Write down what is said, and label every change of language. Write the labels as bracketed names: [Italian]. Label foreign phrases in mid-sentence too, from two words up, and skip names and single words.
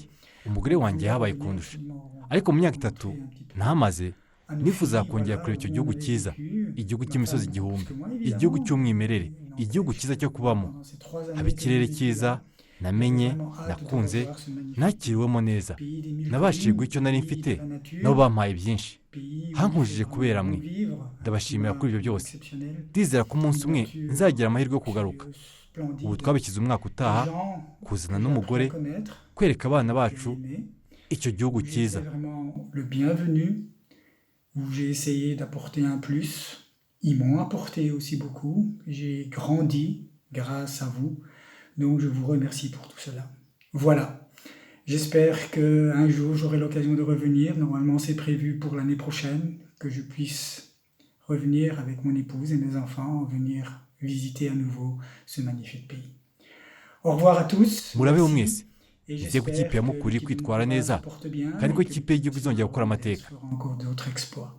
[Kinyarwanda] Umugore wanjye yahabaye kundusha, ariko mu myaka 3 ntamaze nifuza kongera kureba icyo gihugu cyiza, igihugu cy'imisozi igihumbi, igihugu cy'umwimerere, igihugu cyiza cyo kubamo, haba ikirere cyiza namenye, nakunze, nakiriwemo neza, nabashije guha icyo nari mfite, nabo bampaye byinshi, hankujije kubera mwe. Ndabashimira kuri ibyo byose. Ndizera ko umunsi umwe nzagira amahirwe yo kugaruka. Ubu twabishyize umwaka utaha kuzana n'umugore, kwereka abana bacu icyo gihugu cyiza. [French] Le bienvenu, où j'ai essayé d'apporter un plus. Ils m'ont apporté aussi beaucoup. J'ai grandi grâce à vous. Donc je vous remercie pour tout cela. Voilà. J'espère qu'un jour j'aurai l'occasion de revenir. Normalement c'est prévu pour l'année prochaine que je puisse revenir avec mon épouse et mes enfants, venir visiter à nouveau ce magnifique pays. Au revoir à tous. [Kinyarwanda] Murabeho mwese. Ngiye ku ikipe ya Mukura kwitwara neza, kandi ko ikipe y'igihugu izongera gukora amateka. [French] Encore d'autres exploits.